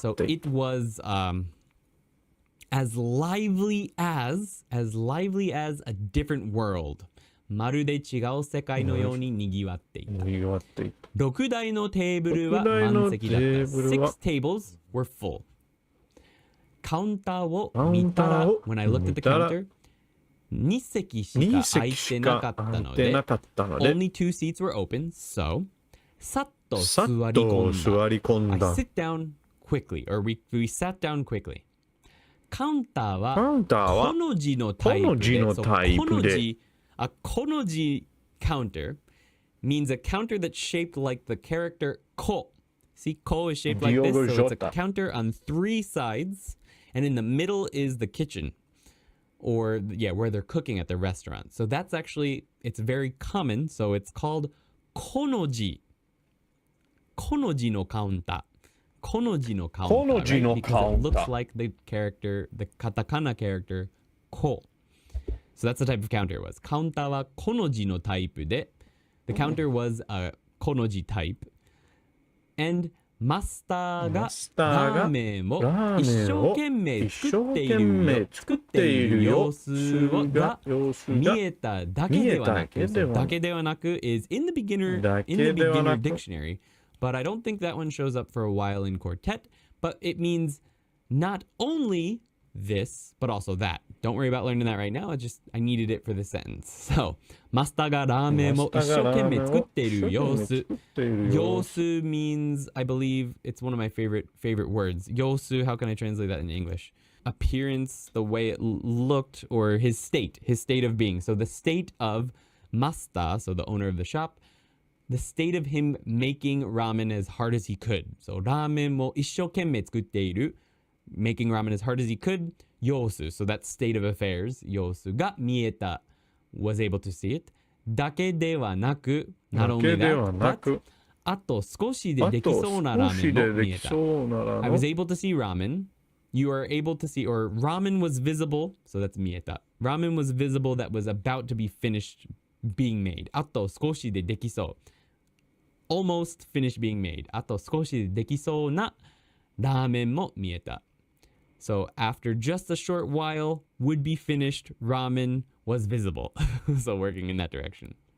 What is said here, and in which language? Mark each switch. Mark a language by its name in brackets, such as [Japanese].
[English] So it was as lively as a different world. [Japanese] まるで違う世界のように賑わっていた。6台のテーブルは満席だった。 [English] 6 tables were full. [Japanese] カウンターを見たら [English] When I looked at the counter [Japanese] 2席しか空いてなかったので [English] Only 2 seats were open. [Japanese] So さっと座り込んだ。 [English] I sit down quickly, or we sat down quickly. [Japanese] カウンターはこの字のタイプで、この字 [English] A konoji counter means a counter that's shaped like the character ko. See, ko is shaped like this, so it's a counter on 3 sides, and in the middle is the kitchen, or where they're cooking at the restaurant. So that's actually, it's very common, so it's called konoji. [Japanese] Konoji no counter. Konoji no counter, Konoji no [English] right? Because it looks counter. like the character, the katakana character, ko. So that's the type of counter it was. [Japanese] Counter wa konoji no type de. [English] The counter was a konoji type. And [Japanese] マスターがラーメンを一生懸命作っている様子が見えただけではなく、 [English] だけではなく is in the beginner dictionary, but I don't think that one shows up for a while in quartet, but it means not only this, but also that. Don't worry about learning that right now. I needed it for the sentence. [Japanese] So, マスターがラーメンを一生懸命作っている様子。 [English] 様子 means, I believe, it's one of my favorite words. 様子, how can I translate that in English? Appearance, the way it looked, or his state of being. So the state of Master, so the owner of the shop, the state of him making ramen as hard as he could. [Japanese] So ラーメンを一生懸命作っている。 [English] Making ramen as hard as he could, [Japanese] 様子. [English] So that's state of affairs. [Japanese] 様子が見えた, [English] was able to see it. [Japanese] だけではなく, [English] not only that, but [Japanese] あと少しでできそうなラーメンも見えた. [English] I was able to see ramen. You are able to see, or ramen was visible, so that's 見えた. Ramen was visible that was about to be finished being made. [Japanese] あと少しでできそう. [English] Almost finished being made. [Japanese] あと少しでできそうなラーメンも見えた. [English] So after just a short while, would be finished, ramen was visible. So working in that direction.